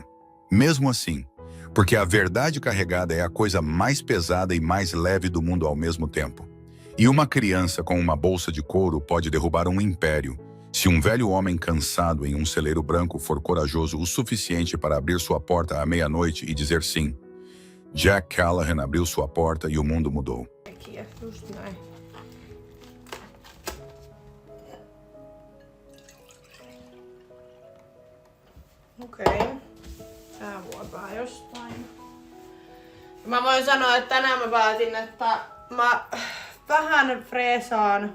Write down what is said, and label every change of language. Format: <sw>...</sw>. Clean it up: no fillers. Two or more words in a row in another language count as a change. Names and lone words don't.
<pt>Mesmo assim, porque a verdade carregada é a coisa mais pesada e mais leve do mundo ao mesmo tempo. E uma criança com uma bolsa de couro pode derrubar um império, se um velho homem cansado em um celeiro branco for corajoso o suficiente para abrir sua porta à meia-noite e dizer sim. Jack Callahan abriu sua porta e o mundo mudou.</pt> <fi>Just näin. Okei. Tää vuopaa jostain. Mä voin sanoa, että tänään mä päätin, että mä vähän freesaan.</fi>